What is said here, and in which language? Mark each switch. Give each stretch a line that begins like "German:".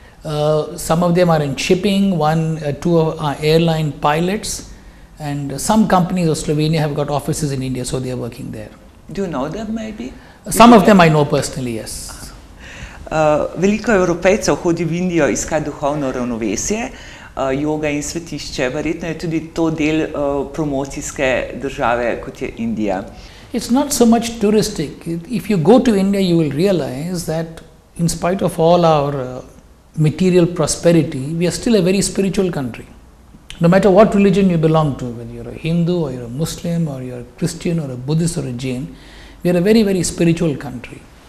English: Some of them are in shipping, two are airline pilots, and some companies of Slovenia have got offices in India, so they are working there. Do you know them maybe? Some of them I know personally, yes.
Slovenian: Veliko Evropejcev hodi v Indijo iskat duhovno ravnovesje. joga in svetišče. Verjetno je tudi to del promocijske države, kot je Indija.
English: It's not so much touristic. If you go to India, you will realize that in spite of all our material prosperity, we are still a very spiritual country. No matter what religion you belong to, whether you're a Hindu or you're a Muslim or you're a Christian or a Buddhist or a Jain, we are a very, very spiritual country.